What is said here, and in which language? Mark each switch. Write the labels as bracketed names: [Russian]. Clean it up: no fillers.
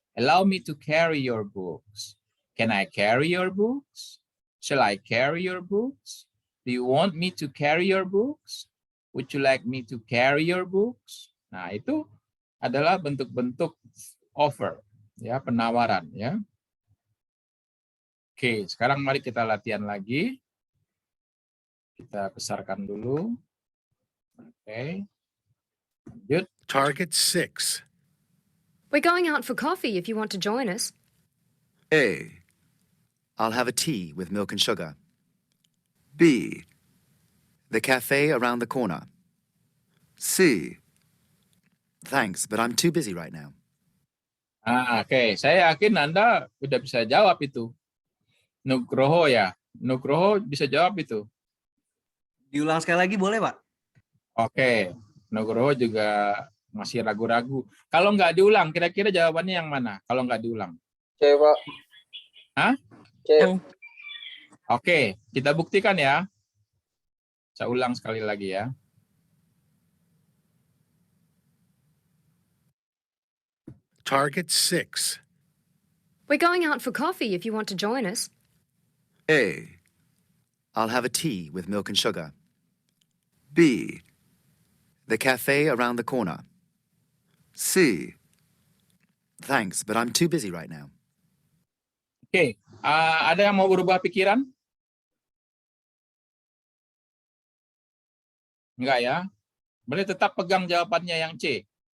[English] Allow me to carry your books. Can I carry your books? Shall I carry your books? Do you want me to carry your books? Would you like me to carry your books? [Indonesian] Nah, itu adalah bentuk-bentuk offer, ya, penawaran, ya. Oke, sekarang mari kita latihan lagi. Kita besarkan dulu. Oke. Lanjut. [English] Target 6. We're going out for coffee if you want to join us. A. I'll have a tea with milk and sugar. B. The cafe around the corner. C. Thanks, but I'm too busy right now. [Indonesian] Oke. Saya yakin Anda sudah bisa jawab itu. Nugroho ya. Nugroho bisa jawab itu. Diulang sekali lagi boleh, Pak? Oke. Nugroho juga masih ragu-ragu. Kalau nggak diulang, kira-kira jawabannya yang mana? Kalau nggak diulang. C, Pak. Hah? C. Oke, kita buktikan ya. Saya ulang sekali lagi ya. [English] Target 6. We're going out for coffee if you want to join us. A. I'll have a tea with milk and sugar. B. The cafe around the corner. C. Thanks, but I'm too busy right now. [Indonesian] Oke, ada yang mau berubah pikiran? Enggak ya? Berarti tetap pegang jawabannya yang C.